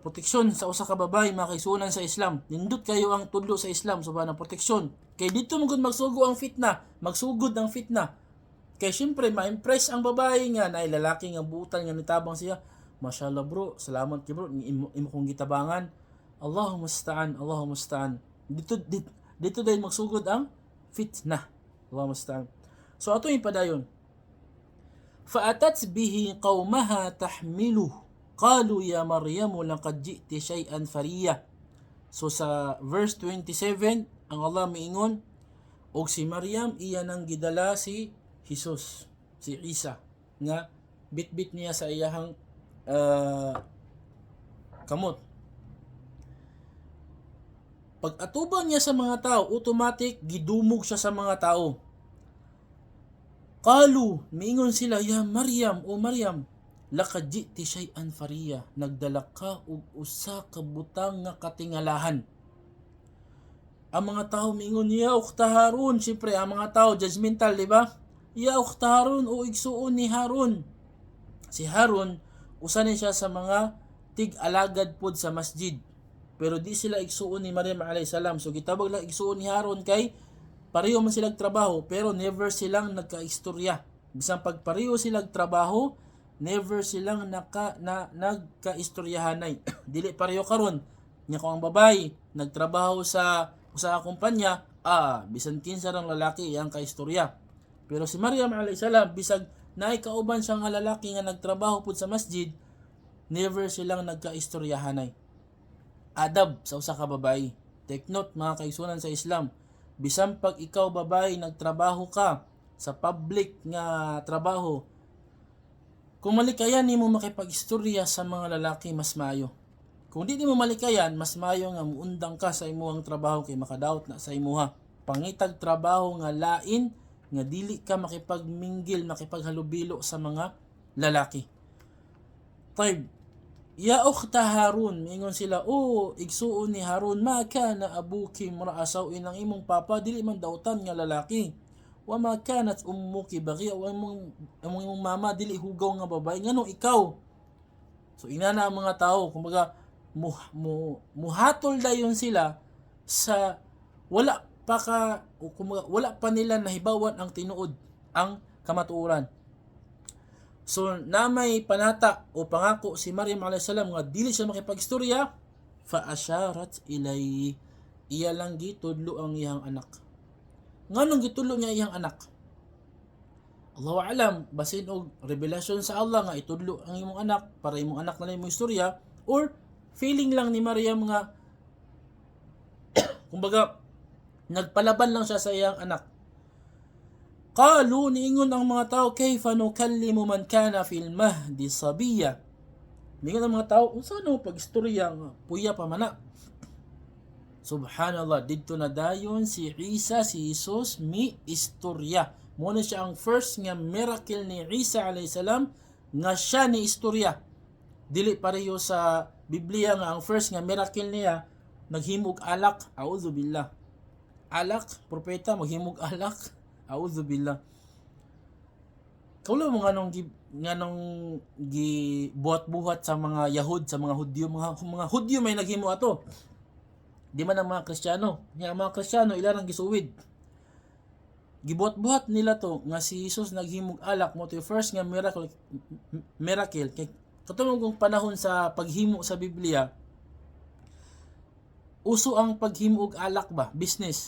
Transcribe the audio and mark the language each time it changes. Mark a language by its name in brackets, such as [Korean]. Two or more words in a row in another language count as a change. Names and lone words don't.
[Cebuano] Proteksyon sa usa ka babae makaigsunan sa Islam. Nindot kayo ang tudlo sa Islam subhanahu proteksyon. Kay dito magud magsugod ang fitna. Kay syempre ma-impress ang babae nga naay lalaki nga buutan nga nitabang siya. Mashallah bro, salamat kay bro, imo kong gitabangan. [Arabic] الله المستعان. [Cebuano] Dito dahil magsugod ang fitna. [Arabic] الله المستعان. [Cebuano] So ato yung padayon. [Arabic] فأتت به قومها تحمله. قالوا يا مريم لقد جئت شيئا فريا. [Cebuano] So sa verse 27, ang Allah miingon, og si Maryam iya nang gidala si Jesus, si Isa, nga bitbit niya sa iyahang kamot. Pag atubang niya sa mga tao, automatic gidumog siya sa mga tao. Qalu, miingon sila, [Arabic] يا مريم, o Maryam, لقد جئت شيئا فريا, [Cebuano] nagdala ka og usa ka butang nga katingalahan. Ang mga tao mingon niya, ukta Harun, siyempre ang mga tao judgmental, di ba? [Arabic] يا أخت هارون, [Cebuano] o igsuon ni Harun. Si Harun, usa ni siya sa mga tig-alagad pod sa masjid. Pero di sila igsuon ni Maryam [Arabic] عليه السلام. [Cebuano] So gitabag lang igsuon ni Harun kay pareho man silang trabaho pero never silang nagkaistorya. Bisan pag pareho silang trabaho, never silang nagkaistoryahanay. Dili pareho karon. Nya ko ang babae nagtrabaho sa usa ka kumpanya, bisan kinsa rang lalaki ang kaistorya. Pero si Maryam [Arabic] عليه السلام, [Cebuano] bisag naay kauban siya nga lalaki nga nagtrabaho pud sa masjid, never silang nagkaistoryahanay. Adab sa usa ka babae. [English] Take note [Cebuano] mga kaigsunan sa Islam. Bisan pag ikaw babae nagtrabaho ka sa public nga trabaho, kung malikayan nimo makipag-istorya sa mga lalaki, mas maayo. Kung di mo malikayan, mas maayo nga muundang ka sa imuhang trabaho kay makadaot na sa imuha. Pangitag trabaho nga lain nga dili ka makipagminggil, makipaghalubilo sa mga lalaki. [Arabic] طيب يا أخت هارون, [Cebuano] mingon sila, igsuon ni Harun, [Arabic] ما كان أبوك امرأ سوء, [Cebuano] ang imong papa dili man dautan nga lalaki. [Arabic] وما كانت أمك بغيا, [Cebuano] wa imong mama dili hugaw nga babae. Ngano ikaw? So inana ang mga tao, kumbaga muhatol dayon sila sa wala pa nila nahibawan ang tinuod, ang kamatuoran. So namay panata o pangako si Maryam [Arabic] عليه السلام [Cebuano] nga dili siya makipag-istorya, [Arabic] فأشارت إليه, [Cebuano] iya lang gitudlo ang iyang anak. Nganong gitudlo niya iyang anak? [Arabic] الله أعلم, [Cebuano] basin og revelasyon sa Allah nga itudlo ang imong anak para imong anak na imong istorya, or feeling lang ni Maryam nga kumbaga nagpalaban lang siya sa iyang anak. Qalu, niingon ang mga tao, [Arabic] كيف نكلم من كان في المهد صبيا. [Cebuano] Niingon ang mga tao, unsa no pag-istorya nga puya pa man na. Subhanallah, didto na dayon si Isa, si Jesus mi istorya. Muna siya ang first nga miracle ni Isa [Arabic] عليه السلام [Cebuano] nga siya ni istorya. Dili pareho sa Biblia nga ang first nga miracle niya naghimog alak, [Arabic] أعوذ بالله. [Cebuano] Alak, propeta maghimog alak, [Arabic] أعوذ بالله. [Cebuano] Kaulo mo nganong gibuhat-buhat sa mga Yahud, sa mga Hudyo, mga Hudyo may naghimo ato. Di man ang mga Kristiyano. Nga mga Kristiyano ilarang gisuwid. Gibuhat-buhat nila to nga si Jesus naghimog alak, mo to first nga miracle kay katulong kong panahon sa paghimo sa Biblia, uso ang paghimog alak ba, business.